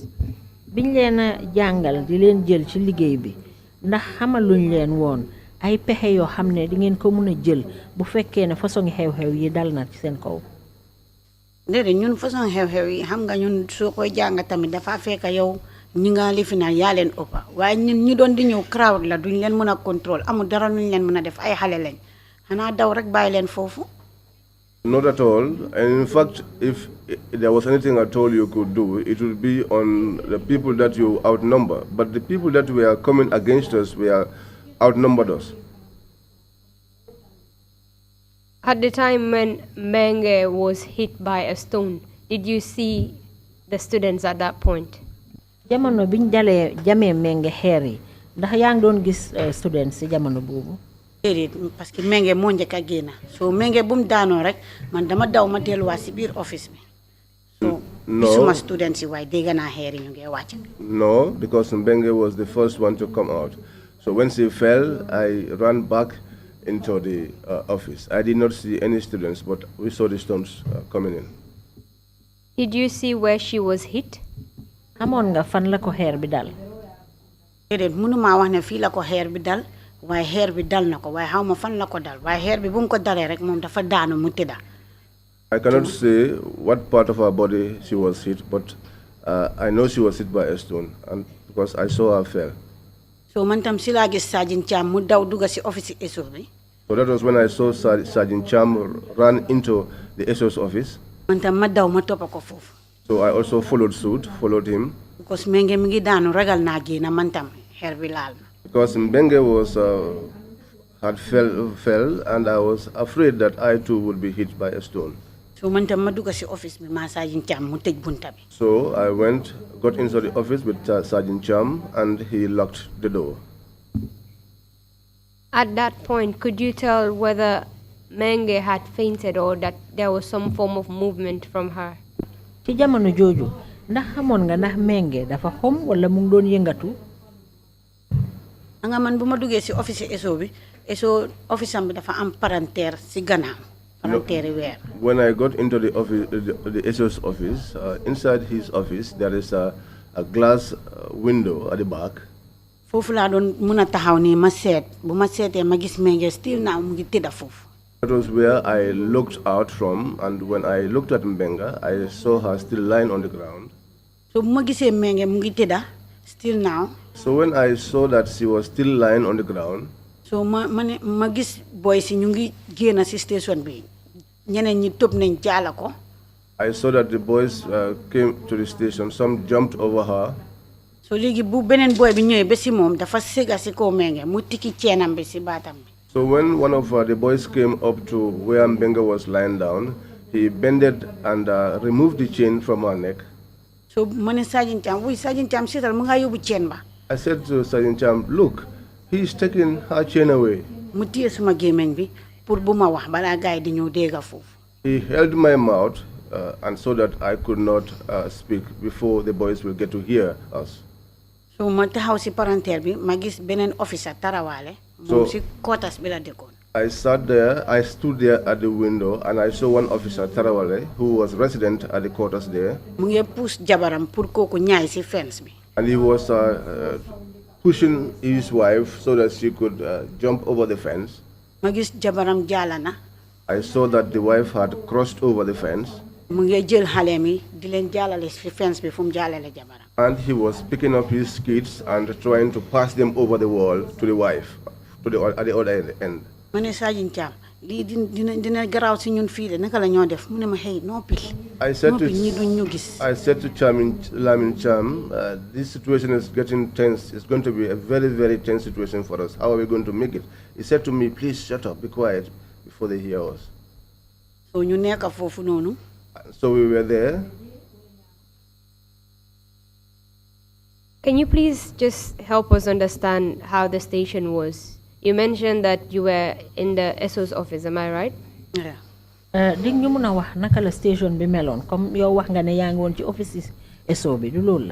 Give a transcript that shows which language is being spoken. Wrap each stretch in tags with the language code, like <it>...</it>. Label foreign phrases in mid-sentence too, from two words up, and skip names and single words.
<wo>Biñ leen a jàngal di leen jël ci liggéey bi ndax xamaluñ leen woon ay pexe yoo xam ne di ngeen ko mën a jël bu fekkee ne façon xew-xew yi dal na ci seen kaw. déedéet ñun façon xew-xew yi xam nga ñun soo koy jàng tamit dafa fekk yow ñi nga lifi na yaa leen ëppa waaye ñun ñi doon di ñëw crowd la duñ leen mën a contrôle amul dara luñ leen mën a def ay xale lañ xanaa daw rek bàyyi leen foofu.</wo> <en>Not at all. And in fact, if there was anything at all you could do, it would be on the people that you outnumber. But the people that were coming against us were outnumbered us. At the time when Mbengue was hit by a stone, did you see the students at that point?</en> <wo>Jamono biñ dalee jamee Mbengue xeer yi ndax yaa ngi doon gis students si jamono boobu. déedéet</wo> <fr>parce que</fr> <wo>Mbengue moo njëkk a génn soo Mbengue bu mu daanoo rek man dama daw ma delluwaat si biir office bi. so gisuma students yi waaye dégg naa xeer yi ñu ngi wàcc.</wo> <en>No, because Mbengue was the first one to come out. So when she fell, I ran back into the office. I did not see any students, but we saw the stones coming in. Did you see where she was hit?</en> <wo>Amoon nga fan la ko xeer bi dal. déedéet mënumaa wax ne fii la ko xeer bi dal waaye xeer bi dal na ko waaye xaw ma fan la ko dal waaye xeer bi bu mu ko dalee rek moom dafa daanu mu tëdda.</wo> <en>I cannot say what part of her body she was hit, but I know she was hit by a stone, and because I saw her fell.</en> <wo>so man tam si laa gis Sergeant Cham mu daw dugga si office ESO bi.</wo> <en>So that was when I saw Sergeant Cham run into the SO's office.</en> <wo>man tam ma daw ma toppa ko foofu.</wo> <en>So I also followed suit, followed him.</en> <wo>because Mbengue mi ngi daanu ragal naa génn man tam xeer bi laal na.</wo> <en>Because Mbengue had fell, and I was afraid that I too would be hit by a stone.</en> <wo>so man tam ma dugga si office bi ma Sergeant Cham mu tëj bunta bi.</wo> <en>So I got into the office with Sergeant Cham, and he locked the door. At that point, could you tell whether Mbengue had fainted or that there was some form of movement from her?</en> <wo>ci jamono jooju ndax xamoon nga ndax Mbengue dafa xom wala mu ngi doon yëngatu. nga man bu ma duggee si office ESO bi ESO office am bi dafa am palanteer si gannaaw. palanteeri weer.</wo> <en>When I got into the office, the SO's office, inside his office there is a glass window at the back.</en> <wo>foofu laa doon mun a taxaw nii ma seet bu ma seetee ma gis Mbengue</wo> <en>still now</en> <wo>mu ngi tëdda foofu.</wo> <en>That was where I looked out from, and when I looked at Mbengue, I saw her still lying on the ground.</en> <wo>so bu ma gisee Mbengue mu ngi tëdda</wo> <en>still now. So when I saw that she was still lying on the ground,</en> <wo>so ma gis boy si ñu ngi génn si station bi ñeneen ñi tëb nañ jaala ko.</wo> <en>I saw that the boys came to the station. Some jumped over her.</en> <wo>so léegi bu beneen boy bi ñëwee ba si moom dafa sëgga si kaw Mbengue mu tikki ceenam bi si baatam bi.</wo> <en>So when one of the boys came up to where Mbengue was lying down, he bended and removed the chain from her neck.</en> <wo>so ma ne Sergeant Cham Sergeant Cham seetal mu nga yóbbu chain ba.</wo> <en>I said to Sergeant Cham, look, he's taking her chain away.</en> <wo>mu téye suma gémmiñ bi pour bu ma wax balaa gaay di ñëw dégga foofu.</wo> <en>He held my mouth and so that I could not speak before the boys will get to hear us.</en> <wo>so ma taxaw si palanteer bi ma gis beneen officer tarawaale. moom si quarters bi la dëkkoon.</wo> <en>I stood there at the window, and I saw one officer, Tarawale, who was resident at the quarters there.</en> <wo>mu ngi push jabaram pour kooku ñaay si fence bi.</wo> <en>And he was pushing his wife so that she could jump over the fence.</en> <wo>ma gis jabaram jaala na</wo> <en>I saw that the wife had crossed over the fence,</en> <wo>mu ngi jël xale mi di leen jaalale si fence bi fu mu jaalale jabaram.</wo> <en>and he was picking up his kids and trying to pass them over the wall to the wife, at the other end.</en> <wo>ma ne Sajin Thiam lii dina garaaw si ñun fii de naka la ñoo def mu ne ma xëy noppi.</wo> <en>I said</en> <wo>noppi ñi duñ ñu gis.</wo> <en>to Lamin Cham, this situation is getting tense. It's going to be a very, very tense situation for us. How are we going to make it? He said to me, please shut up, be quiet, before they hear us. so ñu nekk foofu noonu. So we were there. Can you please just help us understand how the station was? You mentioned that you were in the SO's office, am I right? Yeah.</en> <wo>dig ñu mën a wax naka la station bi meloon comme yow wax nga ne yaa ngi woon ci office SO bi du loolu la.</wo>